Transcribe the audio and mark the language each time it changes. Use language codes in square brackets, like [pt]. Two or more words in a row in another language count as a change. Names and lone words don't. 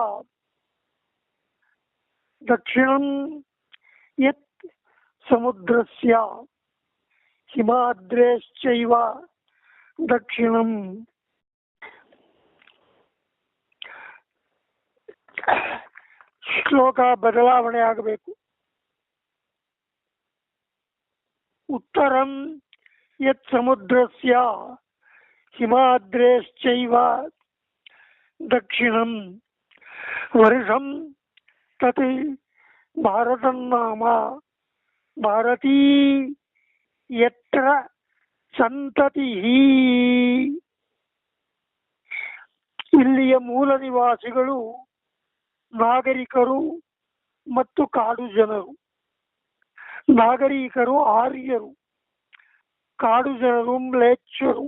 [sa] ದಕ್ಷಿಣಂ ಯತ್ ಸಮುದ್ರಸ್ಯ ಹಿಮಾದ್ರೇಶ್ಚೈವ ದಕ್ಷಿಣಂ. [kn] ಶ್ಲೋಕ ಬದಲಾವಣೆ ಆಗಬೇಕು. [sa] ಉತ್ತರಂ ಯತ್ ಸಮುದ್ರಸ್ಯ ಹಿಮಾದ್ರೇಶ್ಚೈವ ದಕ್ಷಿಣಂ ವರ್ಷಂ ತತ್ ಭಾರತಂ ನಾಮ ಭಾರತೀ ಯತ್ರ ಸಂತತಿ. [kn] ಇಲ್ಲಿಯ ಮೂಲ ನಿವಾಸಿಗಳು ನಾಗರಿಕರು ಮತ್ತು ಕಾಡು ಜನರು. ನಾಗರಿಕರು ಆರ್ಯರು, ಕಾಡು ಜನರು ಮ್ಲೇಚ್ಛರು.